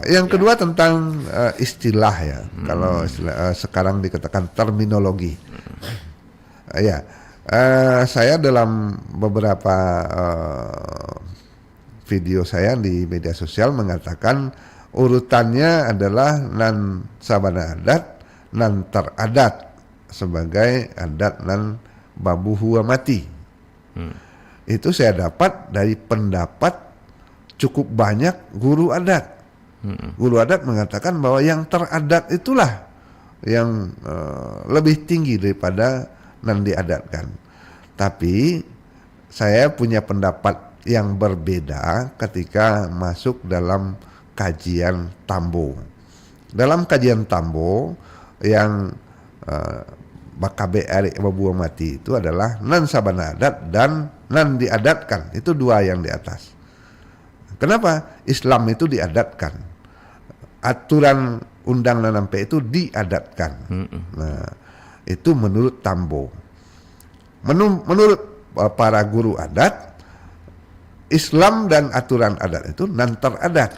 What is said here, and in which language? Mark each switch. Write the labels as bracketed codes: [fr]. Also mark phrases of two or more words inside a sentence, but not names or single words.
[id] Yang kedua tentang istilah, ya. Kalau sekarang dikatakan terminologi. Saya dalam beberapa video saya di media sosial mengatakan urutannya adalah [min] nan sabana adat, nan teradat [id] sebagai [min] adat nan babu huwa mati. [id] Itu saya dapat dari pendapat cukup banyak guru adat. Guru adat mengatakan bahwa yang teradat itulah yang lebih tinggi daripada [min] nan diadatkan. [id] Tapi saya punya pendapat yang berbeda ketika masuk dalam kajian Tambo. Dalam kajian Tambo yang [min] Bakabe Erik Babua Mati [id] itu adalah [min] nan sabana adat [id] dan [min] nan diadatkan. [id] Itu dua yang di atas. Kenapa? Islam itu diadatkan. Aturan [min] undang nanampe [id] itu diadatkan. Nah, itu menurut Tambo. Menurut para guru adat, Islam dan aturan adat itu [min] nan teradat.